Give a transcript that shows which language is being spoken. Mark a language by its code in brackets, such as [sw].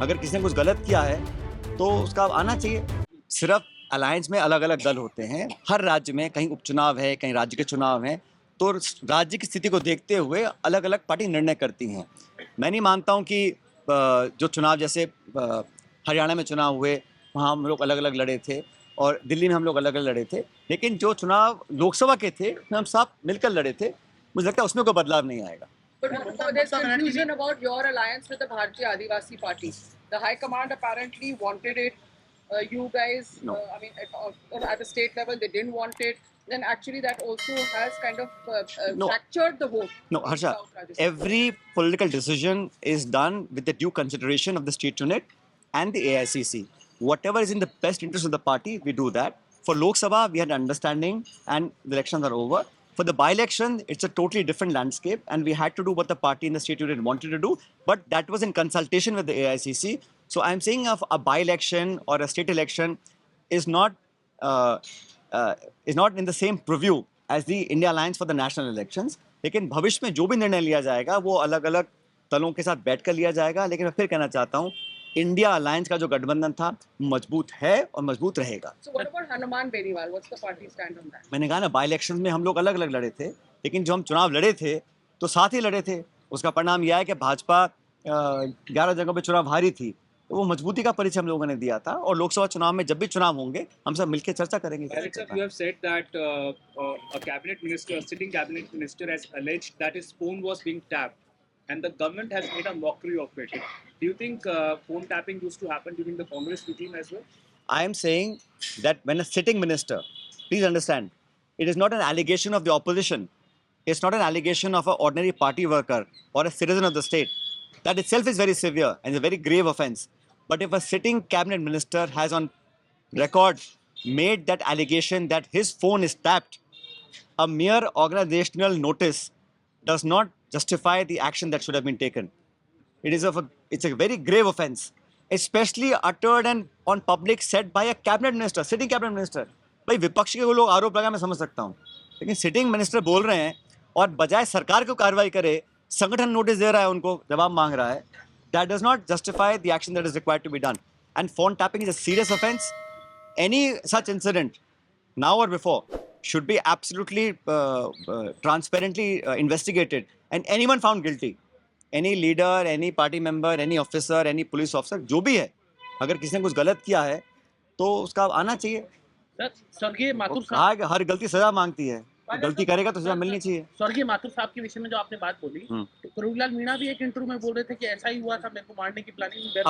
[hi] अगर किसी ने कुछ गलत किया है तो उसका आना चाहिए। सिर्फ अलायंस में अलग अलग दल होते हैं, हर राज्य में कहीं उपचुनाव है, कहीं राज्य के चुनाव हैं, तो राज्य की स्थिति को देखते हुए अलग अलग पार्टी निर्णय करती हैं। मैं नहीं मानता हूं कि जो चुनाव जैसे हरियाणा में चुनाव हुए वहाँ हम लोग अलग अलग लड़े थे और दिल्ली में हम लोग अलग अलग लड़े थे, लेकिन जो चुनाव लोकसभा के थे उसमें हम सब मिलकर लड़े थे। मुझे लगता है उसमें कोई बदलाव नहीं आएगा। [en] But there's confusion about your alliance with the Bharatiya Adivasi Party. The High Command apparently wanted it. You guys, No. I mean, at the state level, they didn't want it. Then actually, that also has kind of No. fractured the vote. No, Harsha, South Rajasthan. every political decision is done with the due consideration of the state unit and the AICC. Whatever is in the best interest of the party, we do that. For Lok Sabha, we had understanding and the elections are over. For the by-election, it's a totally different landscape and we had to do what the party in the state unit wanted to do, but that was in consultation with the AICC. So I'm saying of a by-election or a state election is not in the same purview as the India Alliance for the national elections. [hi] लेकिन भविष्य में जो भी निर्णय लिया जाएगा वो अलग अलग दलों के साथ बैठकर लिया जाएगा। लेकिन मैं फिर कहना चाहता हूँ, इंडिया अलायंस का जो गठबंधन था मजबूत है और मजबूत रहेगा। [en] So what about Hanuman Beniwal? What's the party stand on that? [hi] मैंने कहा ना, बाई इलेक्शन में हम लोग अलग अलग लड़े थे, लेकिन जो हम चुनाव लड़े थे तो साथ ही लड़े थे। उसका परिणाम यह है कि भाजपा 11 जगहों पे चुनाव हारी थी, तो वो मजबूती का परिचय हम लोगों ने दिया था। और लोकसभा चुनाव में जब भी चुनाव होंगे हम सब मिलकर चर्चा करेंगे। [en] You have said that a cabinet minister, a sitting cabinet minister, has alleged that his phone was being tapped, and the government has made a mockery of it. Do you think phone tapping used to happen during the Congress regime as well? I am saying that when a sitting minister, please understand, it is not an allegation of the opposition. It's not an allegation of an ordinary party worker or a citizen of the state. That itself is very severe and is a very grave offense. But if a sitting cabinet minister has on record made that allegation that his phone is tapped, a mere organizational notice does not justify the action that should have been taken. It's a very grave offense, especially uttered and on public said by a cabinet minister, sitting cabinet minister. [hi] भाई विपक्ष के वो लोग आरोप लगा, मैं समझ सकता हूँ, लेकिन सिटिंग मिनिस्टर बोल रहे हैं और बजाय सरकार को कार्रवाई करे संगठन नोटिस दे रहा है, उनको जवाब मांग रहा है। [en] That does not justify the action that is required to be done. And phone tapping is a serious offense. Any such incident, now or before, should be absolutely transparently investigated and anyone found guilty. Any leader, any party member, any officer, any police officer, [hi] जो भी है, अगर किसी ने कुछ गलत किया है तो उसका आना चाहिए। स्वर्गीय माथुर कहा साहब, कि हर गलती सजा मांगती है, गलती करेगा तो सजा मिलनी चाहिए। स्वर्गीय माथुर साहब के विषय में जो आपने बात बोली, तो करुणलाल मीणा भी एक इंटरव्यू में बोल रहे थे कि ऐसा ही हुआ था, मेरे को मारने की प्लानिंग।